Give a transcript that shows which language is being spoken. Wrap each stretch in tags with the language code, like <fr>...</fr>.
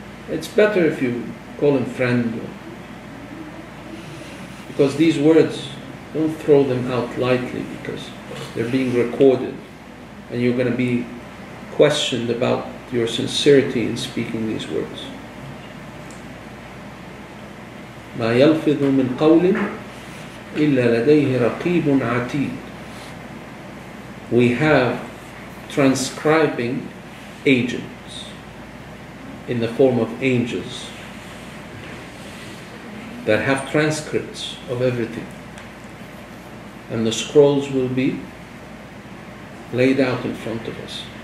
<en>It's better if you call him friend, because these words, don't throw them out lightly, because they're being recorded and you're going to be questioned about your sincerity in speaking these words.</en> <ar>ما يلفظ من قول إلا لديه رقيب عتيد.</ar> <en>We have transcribing agents in the form of angels that have transcripts of everything, and the scrolls will be laid out in front of us.</en>